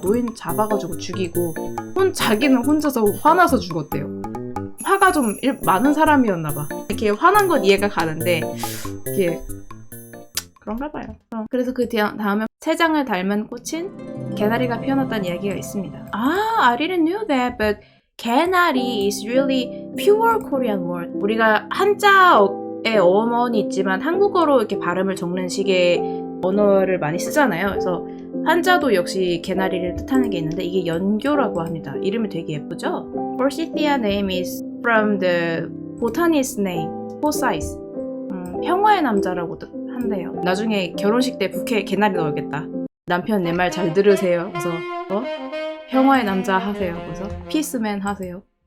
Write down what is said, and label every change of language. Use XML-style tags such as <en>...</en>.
<ko>노인 잡아가지고 죽이고 자기는 혼자서 화나서 죽었대요. 화가 좀 많은 사람이었나 봐. 이렇게 화난 건 이해가 가는데 이게 그런가 봐요. 그래서 그 다음에 새장을 닮은 꽃인 개나리가 피어났다는 이야기가 있습니다.</ko> <en>I didn't know that, but 개나리 is really pure Korean word.</en> <ko>우리가 한자의 어원이 있지만 한국어로 이렇게 발음을 적는 식의 언어를 많이 쓰잖아요. 그래서 한자도 역시 개나리를 뜻하는 게 있는데 이게 연교라고 합니다. 이름이 되게 예쁘죠?</ko> <en>Forsythia name is from the botanist name, Forsyth.</en> <ko>평화의 남자라고 한대요. 나중에 결혼식 때 부케에 개나리 넣어야겠다. 남편 내 말 잘 들으세요. 그래서 평화의 남자 하세요. 그래서 피스맨 하세요.</ko>